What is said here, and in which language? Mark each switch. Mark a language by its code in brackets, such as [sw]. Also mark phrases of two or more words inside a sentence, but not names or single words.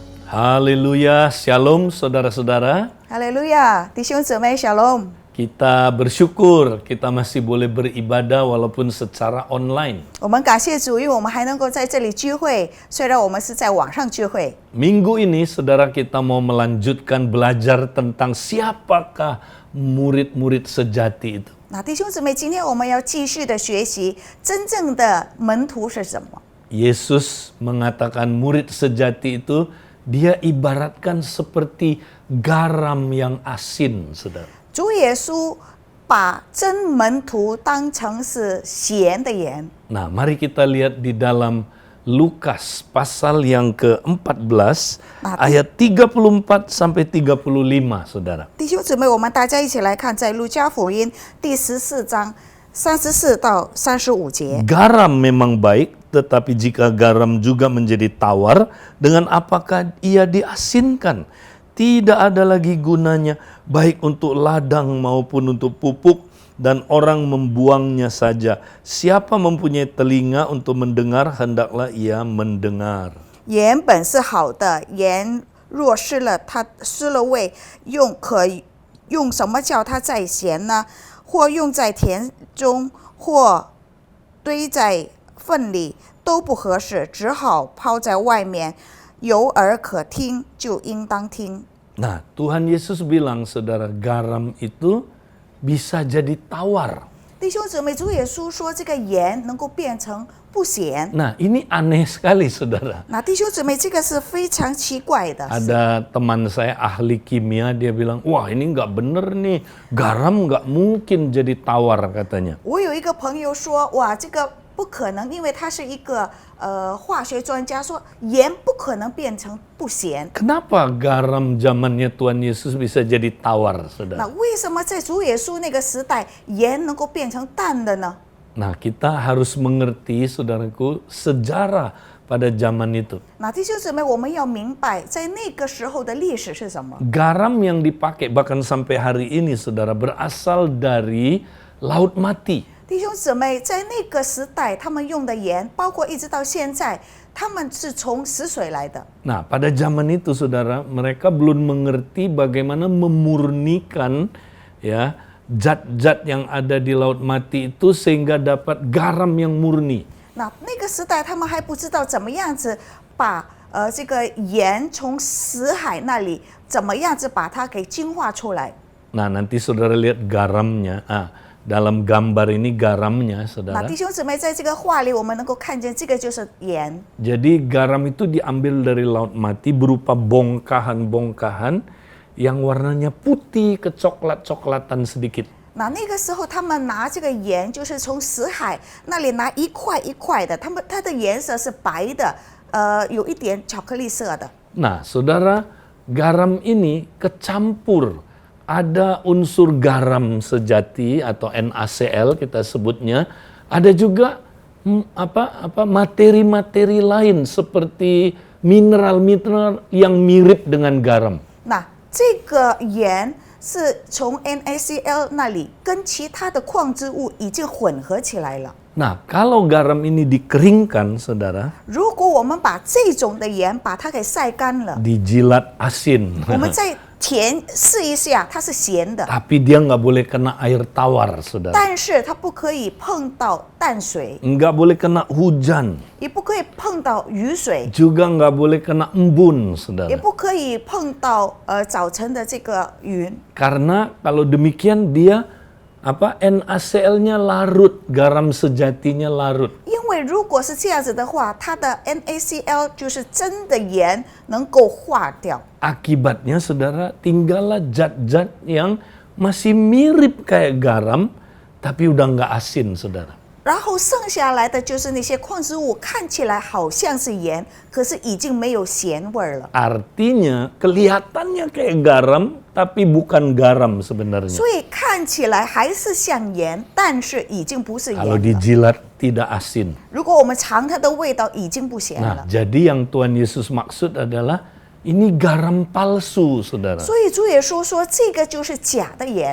[id] Haleluya, shalom saudara-saudara. [zh] 哈利路亚，弟兄姊妹 ，Shalom。 [id] Kita bersyukur kita masih boleh beribadah walaupun secara online. [zh] 我们感谢主，因为我们还能够在这里聚会，虽然我们是在网上聚会。 [id] Minggu ini saudara kita mau melanjutkan belajar tentang siapakah murid-murid sejati itu. [zh] 那弟兄姊妹，今天我们要继续的学习真正的门徒是什么。 [id] Yesus mengatakan murid sejati itu dia ibaratkan seperti garam yang asin, saudara. [zh] 主耶稣把真门徒当成是咸的盐。 [id] Nah, mari kita lihat di dalam Lukas pasal yang ke-14 ayat 34 sampai 35, saudara. [zh] 弟兄姊妹，我们大家一起来看，在路加福音第14章34到35节。 [id] Garam memang baik, tetapi jika garam juga menjadi tawar, dengan apakah ia diasinkan? Tidak ada lagi gunanya, baik untuk ladang maupun untuk pupuk, dan orang membuangnya saja. Siapa mempunyai telinga untuk mendengar, hendaklah ia mendengar. [zh] 盐本是好的，盐若失了，它失了味，可用什么叫它再咸呢？或用在田中，或堆在粪里，都不合适，只好抛在外面。有耳可听，就应当听。 [id] Nah, Tuhan Yesus bilang, saudara, garam itu bisa jadi tawar. [zh] 弟兄姊妹，主耶稣说这个盐能够变成不咸。 [id] Nah, ini aneh sekali, saudara. [zh] 那弟兄姊妹，这个是非常奇怪的。 [id] Ada teman saya ahli kimia, dia bilang, wah ini nggak bener nih, garam nggak mungkin jadi tawar katanya. [zh] 我有一个朋友说，哇，这个不可能，因为他是一个化学专家，说盐不可能变成不咸。 [id] Kenapa garam zamannya Tuhan Yesus bisa jadi tawar, [zh] 那 [id] saudara? [zh] 为什么在主耶稣那个时代，盐能够变成淡的呢？ [id] Nah, kita harus mengerti, saudaraku, sejarah pada zaman itu. [zh] 那弟兄姊妹，我们要明白，在那个时候的历史是什么？ [id] Garam yang dipakai bahkan sampai hari ini, saudara, berasal dari Laut Mati. [zh] 弟兄姊妹，在那个时代，他们用的盐，包括一直到现在，他们是从死水来的。 [id] Nah, pada zaman itu, saudara, mereka belum mengerti bagaimana memurnikan ya zat-zat yang ada di Laut Mati itu sehingga dapat garam yang murni. [zh] 那个时代，他们还不知道怎么样子把这个盐从死海那里怎么样子把它给净化出来。 [id] Nah, nanti saudara lihat garamnya. Dalam gambar ini garamnya, [zh] 那 [id] saudara. [zh] 弟兄姊妹，在这个画里，我们能够看见这个就是盐。 [id] Jadi garam itu diambil dari Laut Mati berupa bongkahan-bongkahan yang warnanya putih kecoklat-coklatan sedikit. [zh] 那个时候，他们拿这个盐，就是从死海那里拿一块一块的，它的颜色是白的，有一点巧克力色的。 [id] Nah, saudara, garam ini kecampur. Ada unsur garam sejati atau NaCl kita sebutnya. Ada juga materi-materi lain seperti mineral-mineral yang mirip dengan garam. [zh] 那这个盐是从 NaCl 那里跟其他的矿质物已经混合起来了。 [id] Nah, kalau garam ini dikeringkan, saudara, [zh] 如果我们把这种的盐把它给晒干了， [id] dijilat asin. [zh] 我们再甜试一下，它是咸的， [id] Tapi dia nggak boleh kena air tawar, saudara. [zh] 但是它不可以碰到淡水， [id] Nggak boleh kena hujan. [zh] 也不可以碰到雨水， [id] Juga nggak boleh kena embun, [zh] 也 [id] saudara. [zh] 不可以碰到早晨的这个云。 [id] Karena kalau demikian dia NaCl-nya larut, garam sejatinya larut. [zh] 因为如果是这样子的话，它的 NaCl 就是真的盐能够化掉。 [id] Akibatnya, saudara, tinggallah zat-zat yang masih mirip kayak garam, tapi udah nggak asin, saudara. [zh] 然后剩下来的就是那些矿质物，看起来好像是盐，可是已经没有咸味儿了。 [id] Artinya kelihatannya kayak garam, tapi bukan garam sebenarnya. [zh] 所以看起来还是像盐，但是已经不是盐 [id] Kalau [zh] 了。 [id] dijilat tidak asin. [zh] 如果我们尝它的味道，已经不咸 [id] Nah, [zh] 了。 [id] jadi yang Tuhan Yesus maksud adalah Ini garam palsu, saudara. [zh] 所以主耶稣说，这个就是假的盐。